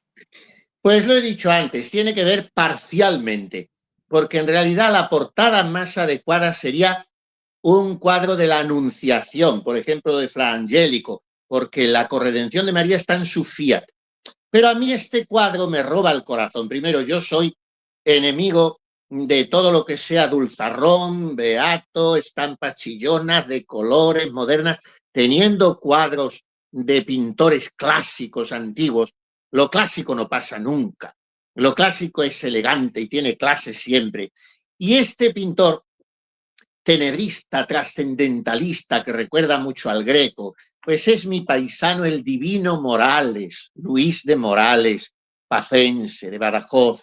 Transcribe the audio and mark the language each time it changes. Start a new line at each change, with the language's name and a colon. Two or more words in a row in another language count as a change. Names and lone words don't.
Spanish: Pues lo he dicho antes, tiene que ver parcialmente, porque en realidad la portada más adecuada sería un cuadro de la Anunciación, por ejemplo, de Fra Angelico, porque la corredención de María está en su fiat. Pero a mí este cuadro me roba el corazón. Primero, yo soy enemigo de todo lo que sea dulzarrón, beato, estampas chillonas, de colores, modernas, teniendo cuadros de pintores clásicos antiguos. Lo clásico no pasa nunca. Lo clásico es elegante y tiene clase siempre. Y este pintor tenebrista, trascendentalista, que recuerda mucho al Greco, pues es mi paisano el divino Morales, Luis de Morales, pacense, de Badajoz.